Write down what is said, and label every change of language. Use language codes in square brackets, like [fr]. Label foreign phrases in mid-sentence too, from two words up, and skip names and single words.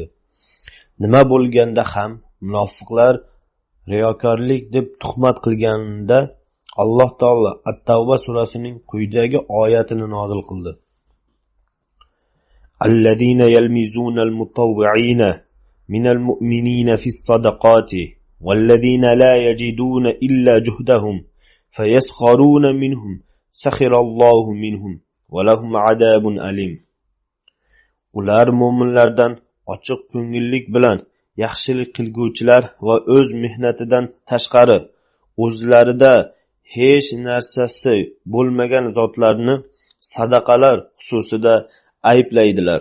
[uz] Nima bo'lganda ham munofiqlar riyokorlik deb tuhmat qilganida Alloh taolo At-Tavba surasining quyidagi oyatini nozil qildi. [ar] الذين يلمزون المطوعين من المؤمنين في الصدقات والذين لا يجدون إلا جهدهم فيسخرون منهم سخر الله منهم ولهم عذاب أليم. [uz] Ular mu'minlardan ochiq ko'ngillik bilan yaxshilik qilguvchilar va o'z mehnatidan tashqari o'zlarida hech narsasi bo'lmagan zotlarni sadaqalar xususida ayblaydilar.